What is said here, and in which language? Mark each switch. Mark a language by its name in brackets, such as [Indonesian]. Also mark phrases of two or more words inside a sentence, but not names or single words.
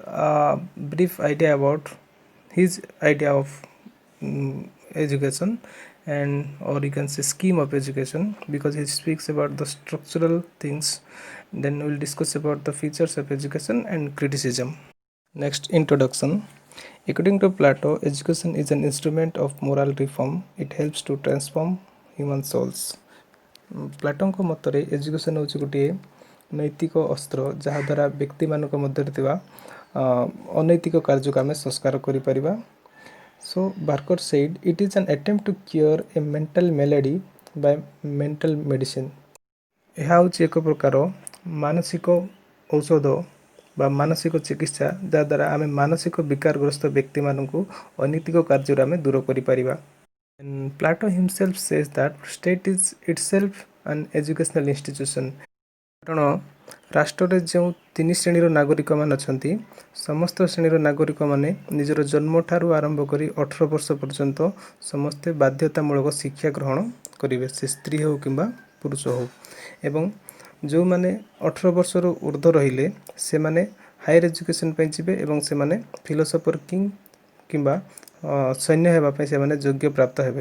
[English] brief idea about his idea of education, and or you can say scheme of education, because he speaks about the structural things. Then we'll discuss about the features of education and criticism. Next, introduction. According to Plato, education is an instrument of moral reform. It helps to transform human souls. [Odia] ପ୍ଲାଟୋଙ୍କ ମତରେ ଏଜୁକେସନ୍ ହେଉଛି ଗୋଟିଏ ନୈତିକ ଅସ୍ତ୍ର, ଯାହାଦ୍ୱାରା ବ୍ୟକ୍ତିମାନଙ୍କ ମଧ୍ୟରେ ଥିବା ଅନୈତିକ କାର୍ଯ୍ୟକୁ ଆମେ ସଂସ୍କାର କରିପାରିବା. [English] So Barker said it is an attempt to cure a mental malady by mental medicine. [Odia] ଏହା ହେଉଛି ଏକ ପ୍ରକାର ମାନସିକ ଔଷଧ ବା ମାନସିକ ଚିକିତ୍ସା, ଯାହାଦ୍ୱାରା ଆମେ ମାନସିକ ବିକାରଗ୍ରସ୍ତ ବ୍ୟକ୍ତିମାନଙ୍କୁ ଅନୈତିକ କାର୍ଯ୍ୟରୁ ଆମେ ଦୂର କରିପାରିବା. [English] And Plato himself says that state is itself an educational institution. [Odia] କାରଣ ରାଷ୍ଟ୍ରରେ ଯେଉଁ ତିନି ଶ୍ରେଣୀର ନାଗରିକମାନେ ଅଛନ୍ତି, ସମସ୍ତ ଶ୍ରେଣୀର ନାଗରିକମାନେ ନିଜର ଜନ୍ମଠାରୁ ଆରମ୍ଭ କରି 18 ବର୍ଷ ପର୍ଯ୍ୟନ୍ତ ସମସ୍ତେ ବାଧ୍ୟତାମୂଳକ ଶିକ୍ଷା ଗ୍ରହଣ କରିବେ, ସେ ସ୍ତ୍ରୀ ହେଉ କିମ୍ବା ପୁରୁଷ ହେଉ. ଏବଂ ଯେଉଁମାନେ 18 ବର୍ଷରୁ ଉର୍ଦ୍ଧ୍ୱ ରହିଲେ ସେମାନେ [English] higher education [Odia] ପାଇଁ ଯିବେ, ଏବଂ ସେମାନେ [English] philosopher king [Odia] କିମ୍ବା ସୈନ୍ୟ ହେବା ପାଇଁ ସେମାନେ ଯୋଗ୍ୟ ପ୍ରାପ୍ତ ହେବେ.